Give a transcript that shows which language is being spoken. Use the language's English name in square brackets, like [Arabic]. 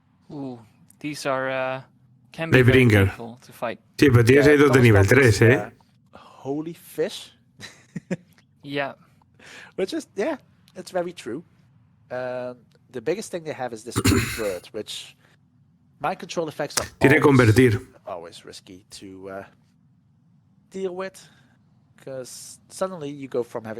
[English] Ooh, these are can be very Bringer. painful to fight. [Spanish] Sí, pero tienes ahí dos de nivel 3, ¿eh? [English] Holy fish. Yeah. Which is, yeah, it's very true. The biggest thing they have is this bird, which Mind control effects are [Spanish] Tiene que convertir. [English] always risky to deal with, because suddenly you go from having